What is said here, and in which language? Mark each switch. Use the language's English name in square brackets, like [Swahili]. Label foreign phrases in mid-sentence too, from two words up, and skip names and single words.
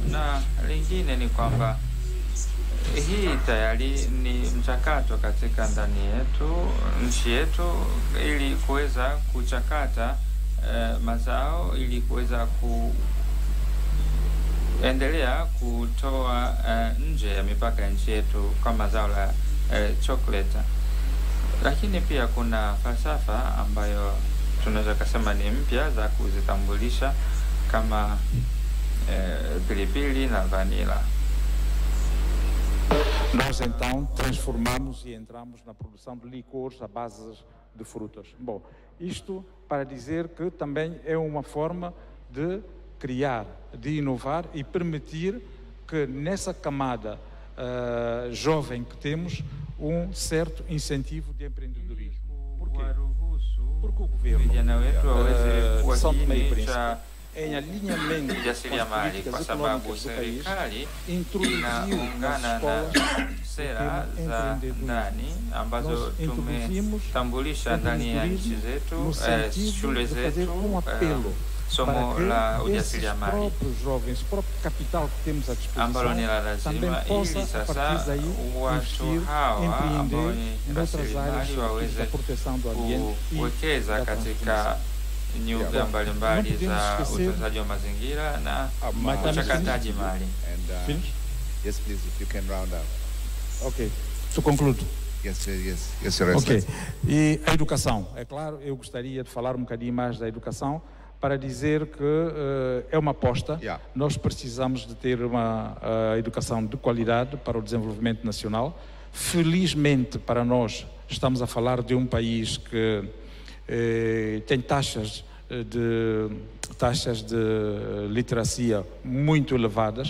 [Swahili] Na lingine ni kwamba hii tayari ni mchakato katika ndani yetu, nchi yetu, ili kuweza kuchakata mazao, ili kuweza kuendelea kutoa nje ya mipaka ya nchi yetu kama zao la chocolate. Lakini pia kuna falsafa ambayo tunaweza kusema ni mpya za kuzitambulisha kama pilipili na vanila. [Portuguese] Nós então transformamos e entramos na produção de licores à base de frutas. Bom, isto para dizer que também é uma forma de criar, de inovar e permitir que nessa camada jovem que temos certo incentivo de empreendedorismo. Por quê? Porque o governo de São Tomé e Príncipe, em alinhamento com as políticas econômicas do país, introduziu nas escolas [Swahili] sera za ndani ambazo tumetambulisha ndani ya nchi zetu, shule zetu, somo la ujasiriamali ambalo ni la lazima, ili sasa watu hawa ambao ni rasilimali waweze kuwekeza katika nyuga mbalimbali za utunzaji wa mazingira na uchakataji mali. [English] Yes, please, if you can round up. Ok, to conclude. Yes, Your Excellency. [Portuguese] Ok, e a educação, é claro, eu gostaria de falar um bocadinho mais da educação para dizer que é uma aposta. Nós precisamos de ter uma educação de qualidade para o desenvolvimento nacional. Felizmente para nós estamos a falar de um país que tem taxas de literacia muito elevadas.